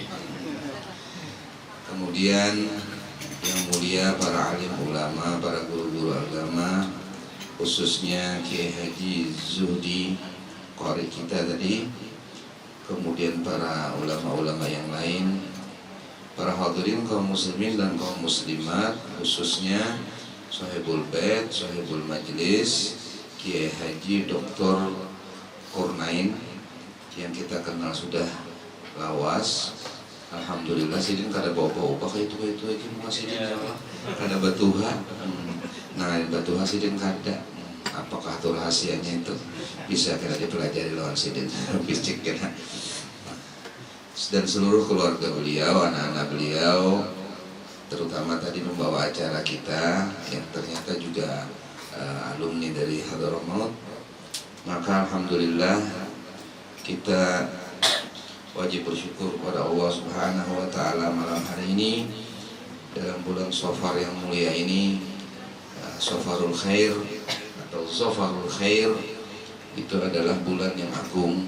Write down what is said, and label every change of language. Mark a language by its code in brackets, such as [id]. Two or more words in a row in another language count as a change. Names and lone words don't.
[id] Kemudian yang mulia para alim ulama, para guru-guru agama, khususnya Kiai Haji Zuhdi qari kita tadi, kemudian para ulama-ulama yang lain, para hadirin kaum muslimin dan kaum muslimat, khususnya [ar] صاحب البيت, صاحب المجلس, [id] Kiai Haji Dr. Kurnain yang kita kenal sudah lawas. [bjn] Alhamdulillah sidin kada bawa-bawa kayak itu aja masih sidin Allah kada batuha. Nah batuha sidin kada. Apakah itu rahasianya itu bisa kita dipelajari lawan sidin bisik kena. [id] Dan seluruh keluarga beliau, anak-anak beliau, terutama tadi membawa acara kita yang ternyata juga alumni dari Hadramaut. Maka alhamdulillah kita wajib bersyukur kepada Allah [ar] سبحانه وتعالى [id] malam hari ini dalam bulan Shafar yang mulia ini, [ar] صفر الخير [id] atau [ar] صفر الخير, [id] itu adalah bulan yang agung.